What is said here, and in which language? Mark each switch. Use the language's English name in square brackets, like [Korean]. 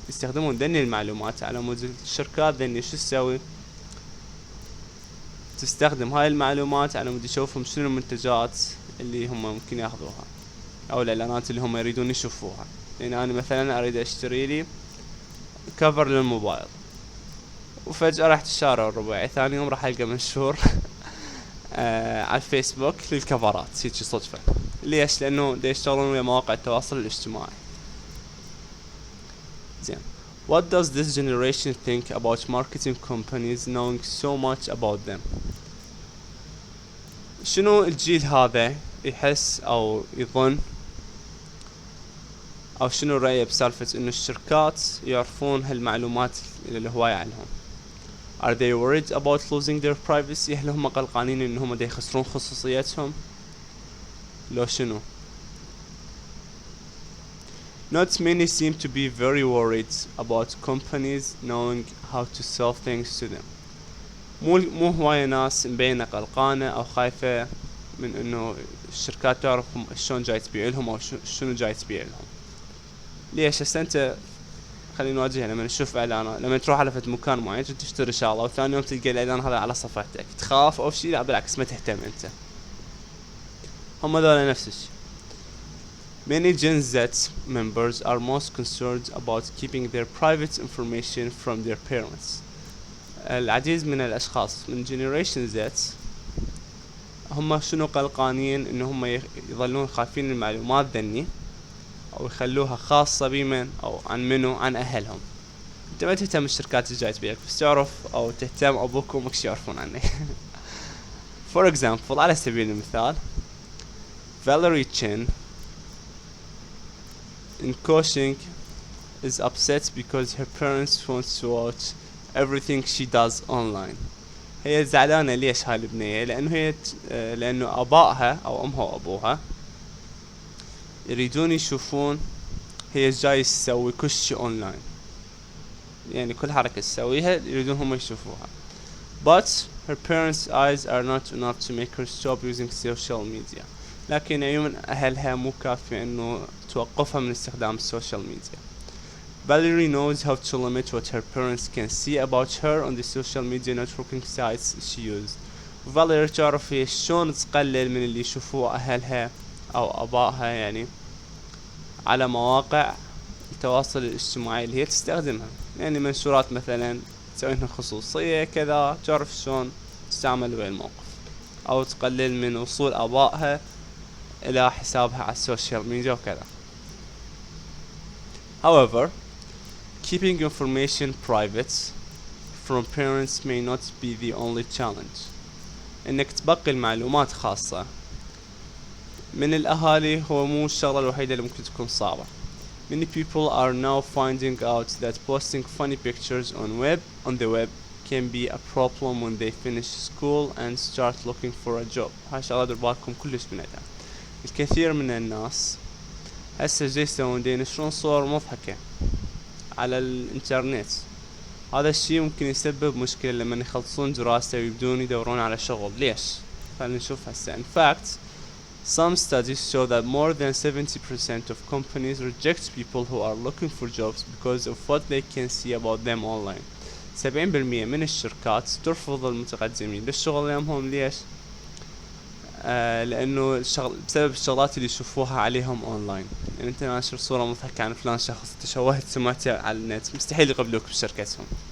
[Arabic] يستخدمون ذني المعلومات على مود الشركات ذني شو تسوي؟ تستخدم هاي المعلومات على مود يشوفهم شنو المنتجات اللي هم ممكن ياخذوها او الاعلانات اللي هم يريدون يشوفوها. يعني انا مثلا اريد اشتري لي كفر للموبايل، وفجأة رحت الشارع الرباعي، ثاني يوم راح القى منشور على الفيسبوك للكفرات هيجي صدفة. ليش؟ لانه دا يشتغلون ويا مواقع التواصل الاجتماعي. زين. [English] What does this generation think about marketing companies knowing so much about them? [Arabic] شنو الجيل هذا يحس او يظن، او شنو رأيه بسالفة انه الشركات يعرفون هالمعلومات الهواية عنهم؟ [English] Are they worried about losing their privacy؟ [Arabic] هل هم قلقانين انهم دا يخسرون خصوصيتهم؟ لو شنو؟ [English] Not many seem to be very worried about companies knowing how to sell things to them. [Arabic] مو هواية ناس مبينة قلقانة او خايفة من انه الشركات تعرف شلون جاي تبيع لهم او شنو جاي تبيع لهم. ليش؟ هسه انت خلينا نواجهها، لما نشوف اعلان، لما تروح على فد مكان معين تشتري شغله وثاني يوم تلقى الاعلان هذا على صفحتك، تخاف او شيء؟ لا بالعكس، ما تهتم انت. هم ذولا نفس الشيء. [English] Many Gen Z members are most concerned about keeping their private information from their parents. [Arabic] العديد من الاشخاص من Generation Z هم شنو قلقانين؟ انه هم يظلون خايفين المعلومات ذني او يخلوها خاصة بمن او عن منو؟ عن اهلهم. انت ما تهتم الشركات الجاي تبيعك، بس تعرف او تهتم ابوك وامك شو يعرفون عنك. [English] For example، [Arabic] على سبيل المثال، [English] Valerie Chen in Coaching is upset because her parents want to watch everything she does online. [Arabic] هي زعلانة ليش هاي البنية؟ لأنه أبائها أو أمها وأبوها يريدون يشوفون هي جاي تسوي كل شي أونلاين، يعني كل حركة تسويها يريدون هم يشوفوها. [English] But her parents' eyes are not enough to make her stop using social media. [Arabic] لكن عيون أهلها مو كافية إنه توقفها من استخدام السوشيال ميديا. [English] Valerie knows how to limit what her parents can see about her on the social media networking sites she used. [Arabic] Valerie تعرف هي شلون تقلل من اللي يشوفوه أهلها أو أبائها يعني على مواقع التواصل الاجتماعي اللي هي تستخدمها. يعني منشورات مثلا تسوي لها خصوصية كذا، تعرف شلون تستعمل بالموقف، أو تقلل من وصول آبائها إلى حسابها على السوشيال ميديا وكذا. [English] However, keeping information private from parents may not be the only challenge. [Arabic] إنك تبقي المعلومات خاصة من الأهالي هو مو الشغلة الوحيدة اللي ممكن تكون صعبة. [English] Many people are now finding out that posting funny pictures on the web can be a problem when they finish school and start looking for a job. [Arabic] هاي شغلة دير بالكم كلش منها. الكثير من الناس هسه جاي يسوون ينشرون صور مضحكة على الانترنت. هذا الشيء ممكن يسبب مشكلة لما يخلصون دراسة ويبدون يدورون على شغل. ليش؟ خلينا نشوف هسه. [English] In fact, Some studies show that more than 70% of companies reject people who are looking for jobs because of what they can see about them online. [Arabic] 70% من الشركات ترفض المتقدمين للشغل يمهم. ليش؟ لأنه بسبب الشغلات اللي يشوفوها عليهم أونلاين. يعني أنت ناشر صورة مضحكة عن فلان شخص تشوهت سمعته على النت، مستحيل يقبلوك بشركتهم.